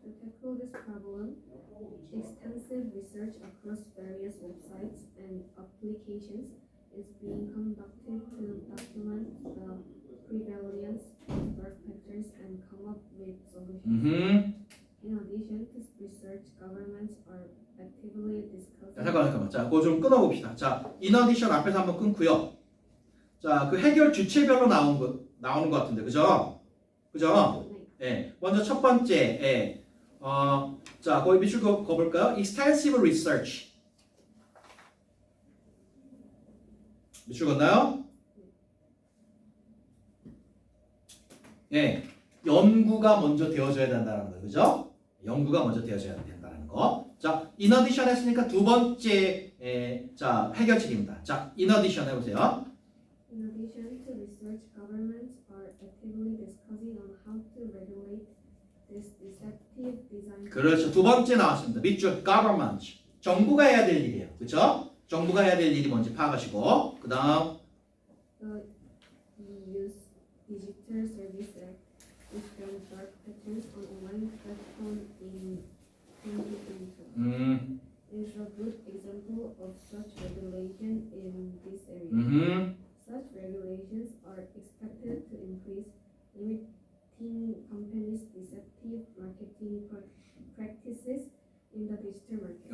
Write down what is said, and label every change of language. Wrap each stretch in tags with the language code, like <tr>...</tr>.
<en>To tackle this problem, extensive research across various websites and applications is being conducted to document the prevalence of dark patterns and come up with solutions. In addition to research, governments are actively discussing.</en> <ko>잠깐만. 자, 그거 좀 끊어봅시다. 자, in addition 앞에서 한번 끊고요. 자, 그 해결 주체별로 나오는 것 같은데, 그죠? 그죠? 예. 먼저 첫 번째, 예. 자, 거기 밑줄 그어볼까요?</ko> <en>Extensive research.</en> <ko>밑줄 걷나요? 예. 연구가 먼저 되어져야 된다는 거, 그죠? 연구가 먼저 되어져야 된다는 거. 자, in addition 했으니까 두 번째, 자, 해결책입니다. 자, in addition 해보세요.</ko> <en>In addition to research, governments are actively discussing on how to regulate this deceptive design.</en> <ko>그렇죠. 두 번째 나왔습니다. 밑줄 government. 정부가 해야 될 일이에요. 그렇죠? 정부가 해야 될 일이 뭔지 파악하시고 그 다음</ko> <en>The EU's Digital Service Act, which bans dark patterns on online platforms in 2022, is a good example of such regulation in this area. Such regulations are expected to increase limiting companies' deceptive marketing practices in the digital market.</en>